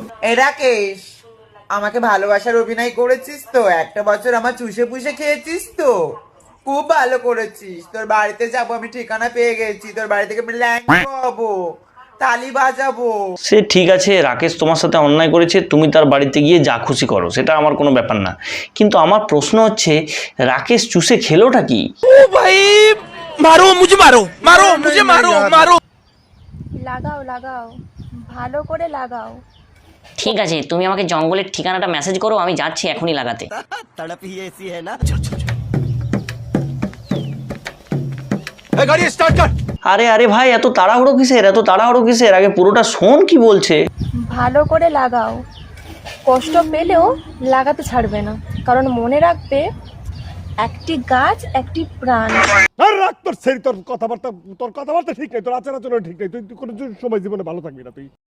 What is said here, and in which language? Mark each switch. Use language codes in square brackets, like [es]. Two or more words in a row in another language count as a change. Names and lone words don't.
[bn] এ রাকেশ, আমাকে ভালোবাসার অভিনয় করেছিস তো, একটা বছর আমার চুষে পুষে খেয়েছিস তো, খুব ভালো করেছিস। তোর বাড়িতে যাবো, আমি ঠিকানা পেয়ে গেছি, তোর বাড়ি থেকে আমি ল্যাং হবো, তালি বাজাবো। সে ঠিক আছে, রাকেশ তোমার সাথে অন্যায় করেছে, তুমি তার বাড়িতে গিয়ে যা খুশি করো, সেটা আমার কোনো ব্যাপার না। কিন্তু আমার প্রশ্ন হচ্ছে, রাকেশ চুষে খেলোটা কি? [hi] ओ भाई मारो मुझे, मारो मारो मुझे, मारो मारो। [bn] লাগাও লাগাও, ভালো করে লাগাও। ঠিক আছে, তুমি আমাকে জঙ্গলের ঠিকানাটা মেসেজ করো, আমি যাচ্ছি এখনই লাগাতে। [hi] तड़प ही ऐसी है ना। ए गाड़ी स्टार्ट कर। [bn] আরে আরে ভাই, এত তাড়াহুড়ো কিসের, এত তাড়াহুড়ো কিসের? আগে পুরোটা শোন কি বলছে। ভালো করে লাগাও, কষ্ট পেলেও লাগাতে ছাড়বে না, কারণ মনে রাখবে একটি গাছ একটি প্রাণ। আর রাখ তোর সেই তোর কথাবার্তা ঠিক নেই, তোর আচার আচরণ ঠিক নেই, তুই কোনো সময় জীবনে ভালো থাকবি না তুই।